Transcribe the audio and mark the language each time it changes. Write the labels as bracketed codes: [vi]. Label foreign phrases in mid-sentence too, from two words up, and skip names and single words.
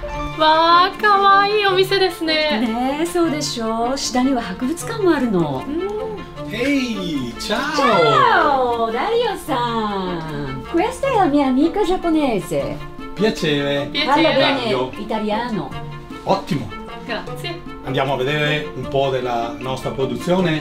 [ja] わあ、可愛いお店ですね。ねえ、そうでしょう。下には博物館もあるの。 [it] Ehi, ciao! Ciao, Dario san. Questa è la mia amica giapponese. Piacere. Parla Dario. bene italiano. Ottimo. Grazie. Andiamo a vedere un po' della nostra produzione?